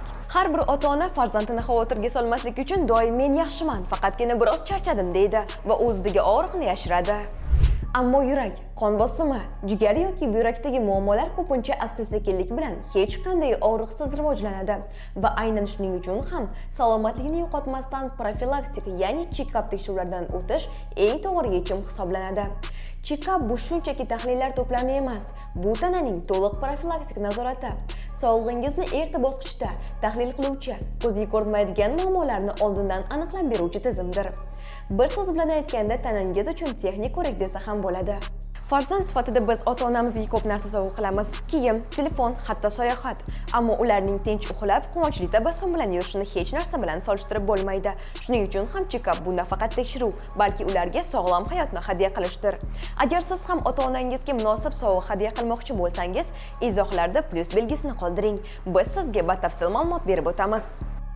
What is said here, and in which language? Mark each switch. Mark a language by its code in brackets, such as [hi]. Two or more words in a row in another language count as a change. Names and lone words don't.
[uz] Har bir ota-ona farzandini xavotirga solmaslik uchun doim men yaxshiman, faqatgina biroz charchadim deydi va o'zidagi og'riqni yashiradi. Ammo yurak, qon bosimi, jigar yoki buyrakdagi muammolar ko'pincha asta-sekinlik bilan hech qanday og'riqsiz rivojlanadi va aynan shuning uchun ham salomatlikni yo'qotmasdan profilaktik, ya'ni check-up tekshiruvlardan o'tish eng to'g'ri yechim hisoblanadi. Check-up bu shunchaki tahlillar to'plami emas, bu tananing to'liq profilaktik nazorati. Sog'lig'ingizni erta bosqichda tahlil qiluvchi, ko'zga ko'rinmaydigan muammolarni oldindan aniqlab beruvchi tizimdir. Bir so'z bilan aytganda, tanangiz uchun texnik ko'rik desa ham bo'ladi. Farzand sifatida biz ota-onamizga ko'p narsa sovg'a qilamiz: kiyim, telefon, hatto sayohat. Ammo ularning tinch uxlab, quvonchli tabassum bilan yurishini hech narsa bilan solishtirib bo'lmaydi. Shuning uchun ham check-up bu nafaqat tekshiruv, balki ularga sog'lom hayotni hadya qilishdir. Agar siz ham ota-onangizga munosib sovg'a hadya qilmoqchi bo'lsangiz, izohlarda plus belgisini qoldiring. Biz sizga batafsil ma'lumot berib o'tamiz.